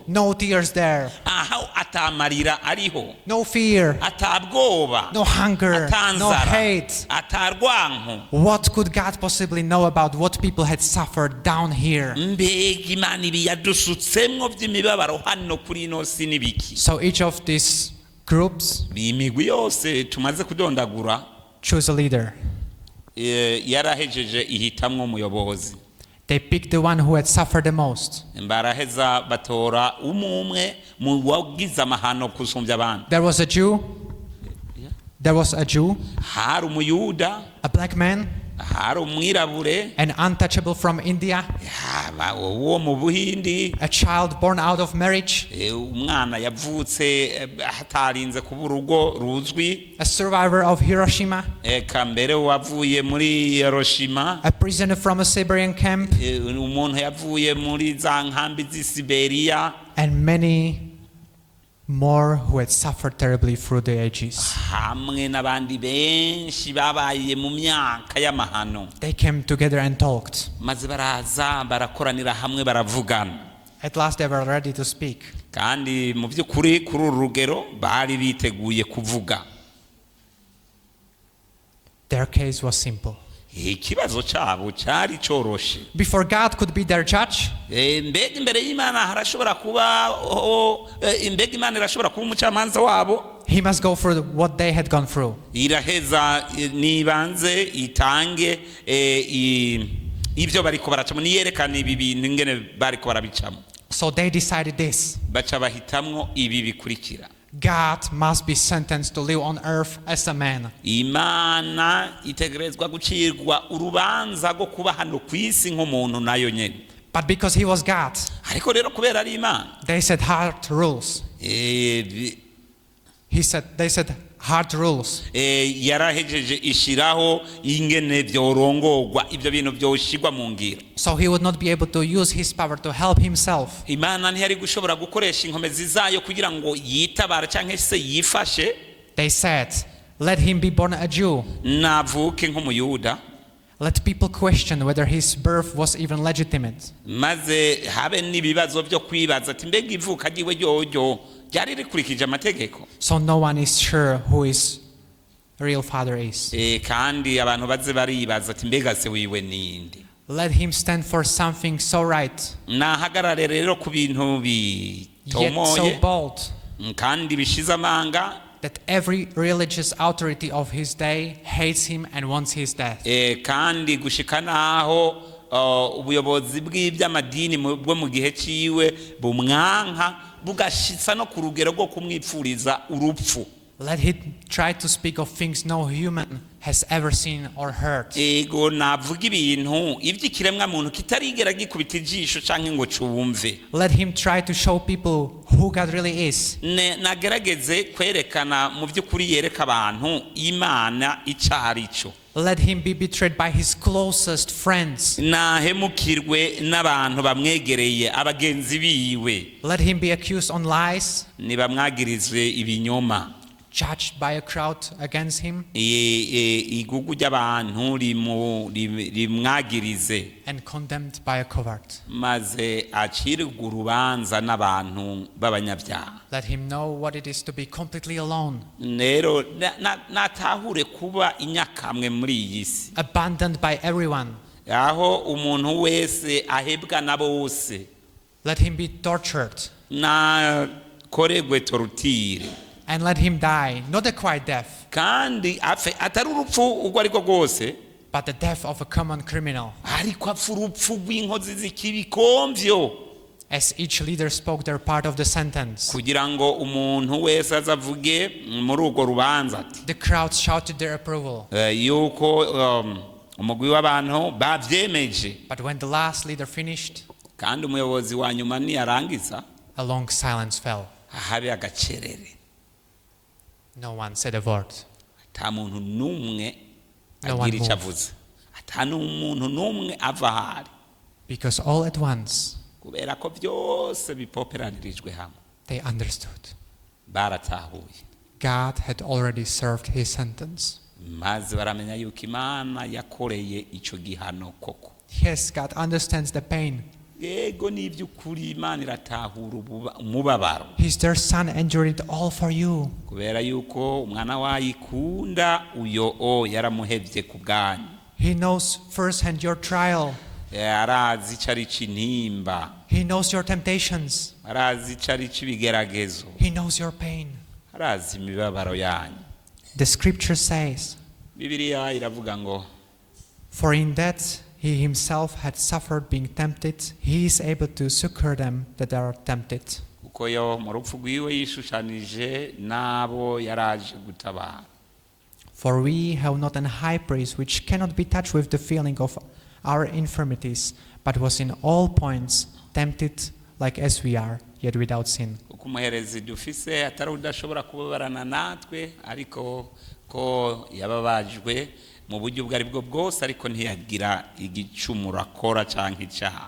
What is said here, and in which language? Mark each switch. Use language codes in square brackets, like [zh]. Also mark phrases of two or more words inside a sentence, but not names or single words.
[en] No tears there. [rn] Aho atamarira ariho. [en] No fear. [rn] Atabwoba. [en] No hunger. [rn] Atanzara. [en] No hate. [rn] Atarwanko. [en] What could God possibly know about what people had suffered down here? [rn] Mbega Imana ibi yadusutsemwo by'imibabaro hano kuri ino si n'ibiki. [en] So each of these groups [rn] imigwi yose tumaze kudondagura [en] choose a leader. [rn] Yarahejeje ihitamwo umuyobozi. [en] They picked the one who had suffered the most. [rn] Baraheza batora umwe mu wagize amahano kusumbya abandi. [en] There was a Jew. There was a Jew. [rn] Hari umuyuda. [en] A black man. [rn] Hari umwirabure. [en] An untouchable from India. [rn] Uwo mu Buhindi. [en] A child born out of marriage. [rn] Umwana yavutse hatarinze kuba urugo ruzwi. [en] A survivor of Hiroshima. [rn] Eka mbere wavuye muri Hiroshima. [en] A prisoner from a Siberian camp. [rn] Umuntu yavuye muri za nkambi z'i Siberia. [en] And many more who had suffered terribly through the ages. [rn] Hamwe n'abandi benshi babaye mu myaka y'amahano. [en] They came together and talked. [rn] Maze baraza barakoranira hamwe baravugana. [en] At last they were ready to speak. [rn] Kandi mu by'ukuri kuri uru rugero bari biteguye kuvuga. [en] Their case was simple. [rn] Ikibazo cyabo cyari coroshe. [en] Before God could be their judge, [rn] mbega imbere y'Imana harashobora kuba mbega Imana irashobora kuba umucamanza wabo. [en] he must go through what they had gone through. [rn] Iraheza nibanze itange ibyo bariko baracamo niyerekana ibi bintu ingene bariko barabicamo. [en] So they decided this. [rn] Baca bahitamwo ibi bikurikira. [en] God must be sentenced to live on earth as a man. [rn] Imana itegerezwa gucirwa urubanza rwo kuba hano ku isi nk'umuntu nayo nyene. [en] But because he was God, [rn] ariko rero kubera ari Imana, [en] they said hard rules. They said hard rules. [rn] Yarahejeje ishiraho ingene byorongorwa ibyo bintu byoshigwa mu ngiro. [en] So he would not be able to use his power to help himself. [rn] Imana ntiyari gushobora gukoresha inkomezi zayo kugira ngo yitabara cyangwa se yifashe. [en] They said, let him be born a Jew. [rn] Navuke nk'umuyuda. [en] Let people question whether his birth was even legitimate. [rn] Maze habe n'ibibazo byo kwibaza ati mbega ivuka ryiwe ryoyo ryari rikurikije amategeko. [en] So no one is sure who his real father is. [rn] Kandi abantu baze baribaza ati mbega se wiwe ninde. [en] Let him stand for something so right. [rn] Nahagarare rero ku bintu bitomoye. [en] Yet so bold. [rn] Kandi bishize amanga. [en] That every religious authority of his day hates him and wants his death. [rn] Kandi gushika naho ubuyobozi bw'iby'amadini bwo mu gihe ciwe bumwanka bugashitsa no ku rugero rwo kumwipfuriza urupfu. [en] Let him try to speak of things no human has ever seen or heard. [rn] Ego navuga ibintu iby'ikiremwa muntu kitarigera gikubita ijisho canke ngo cumve. [en] Let him try to show people who God really is. [rn] Nagerageze kwerekana mu by'ukuri yereka abantu Imana icarico. [en] Let him be betrayed by his closest friends. [rn] Nahemukirwe n'abantu bamwegereye abagenzi biwe. [en] Let him be accused on lies. [rn] Nibamwagirizwe ibinyoma. [en] Judged by a crowd against him. [rn] Igugu ry'abantu rimwagirize. [en] And condemned by a coward. [rn] Maze acirwe urubanza n'abantu b'abanyabyaha. [en] Let him know what it is to be completely alone. [rn] Nero natahure kuba inyakamwe muri iyi si. [en] Abandoned by everyone. [rn] Aho umuntu wese ahebwa na bose. [en] Let him be tortured. [rn] Na koregwe torutire. [en] And let him die, not a quiet death. [rn] Kandi apfe atari urupfu ubwo ariko rwose. [en] But the death of a common criminal. [rn] Ariko apfa urupfu rw'inkozi z'ikibikomvyo. [en] As each leader spoke their part of the sentence. [rn] Kugira ngo umuntu wese azavuge muri urwo rubanza ati. [en] The crowd shouted their approval. [rn] Yuko umugwi w'abantu babyemeje, [en] But when the last leader finished, [rn] kandi umuyobozi wa nyuma niyarangiza [en] a long silence fell. [rn] habe agacerere, [en] No one said a word. [rn] ata muntu n'umwe [en] No one [rn] agira icyo [en] moved. [rn] avuze, ata n'umuntu n'umwe ava ahari, [en] Because all at once, [rn] kubera ko byose bipoperanirijwe hamwe. [en] they understood. [rn] Baratahuye [en] God had already served his sentence. [rn] maze baramenya yuko Imana yakoreye icyo gihano koko. [en] Yes, God understands the pain. [rn] Yego n'iby'ukuri Imana iratahura umubabaro, [en] His dear son endured it all for you. [rn] kubera yuko umwana wayikunda uyo yaramuhevye ku bwanyu. [en] He knows firsthand your trial. [rn] Arazi icyo ari cy'intimba, [en] He knows your temptations. [rn] arazi icyo ari cy'ibigeragezo, [en] He knows your pain. [rn] arazi imibabaro yanyu. [en] The scripture says, [rn] Bibiliya iravuga ngo [en] for in that he himself had suffered being tempted, he is able to succor them that are tempted. [rn] kuko yo mu rupfu rwiwe yishushanije n'abo yaraje gutabara. [en] For we have not an high priest which cannot be touched with the feeling of our infirmities, but was in all points tempted like as we are, yet without sin. [rn] kuko umuherezi dufise atari udashobora kubabarana natwe, ariko ko yababajwe mu buryo ubwo ari bwo bwose, ariko ntiyagira igicumuro akora cyangwa icyaha.